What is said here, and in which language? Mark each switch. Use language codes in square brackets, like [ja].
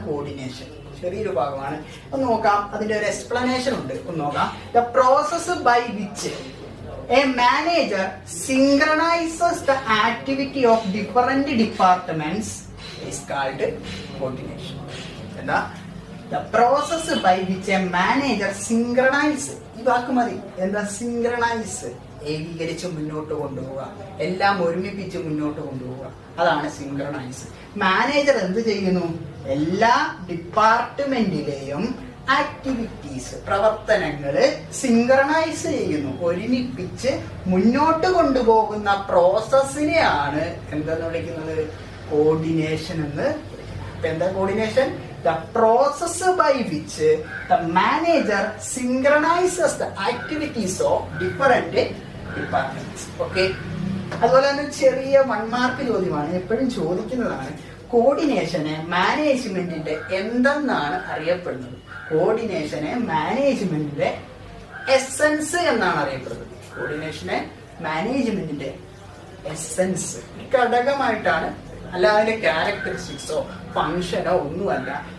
[ml] Coordination ചെറിയൊരു ഭാഗമാണ്. ഒന്ന് നോക്കാം, അതിന്റെ ഒരു എക്സ്പ്ലനേഷൻ ഉണ്ട്. ഒന്ന് നോക്കാം. [en] The process by which a manager synchronises the activity of different departments is called coordination. [ml] എന്താ? [en] The process by which a manager synchronize, [ml] ഈ വാക്ക് മതി. എന്താ സിങ്ക്രണൈസ്? ഏകീകരിച്ച് മുന്നോട്ട് കൊണ്ടുപോവുക, എല്ലാം ഒരുമിപ്പിച്ച് മുന്നോട്ട് കൊണ്ടുപോവുക, അതാണ് സിങ്ക്രണൈസ്. മാനേജർ എന്ത് ചെയ്യുന്നു? എല്ലാ ഡിപ്പാർട്ട്മെന്റിലെയും ആക്ടിവിറ്റീസ്, പ്രവർത്തനങ്ങള് സിങ്ക്രണൈസ് ചെയ്യുന്നു, ഒരുമിപ്പിച്ച് മുന്നോട്ട് കൊണ്ടുപോകുന്ന പ്രോസസ്സിനെയാണ് എന്തെന്ന് വിളിക്കുന്നത്? കോർഡിനേഷൻ എന്ന്. എന്താ coordination? [en] The process by which the manager synchronizes the activities of different departments. Okay. [ml] അതുപോലെ തന്നെ ചെറിയ 1 മാർക്ക് ചോദ്യമാണ്, എപ്പോഴും ചോദിക്കുന്നതാണ്. കോർഡിനേഷനെ മാനേജ്മെന്റിന്റെ എന്തെന്നാണ് അറിയപ്പെടുന്നത്? കോർഡിനേഷനെ മാനേജ്മെന്റിന്റെ എസൻസ് എന്നാണ് അറിയപ്പെടുന്നത്. കോർഡിനേഷനെ മാനേജ്മെന്റിന്റെ എസൻസ്, ഘടകമായിട്ടാണ്, അല്ല അതിന്റെ ക്യാരക്ടറിസ്റ്റിക്സോ ഫംഗ്ഷനോ ഒന്നുമല്ല.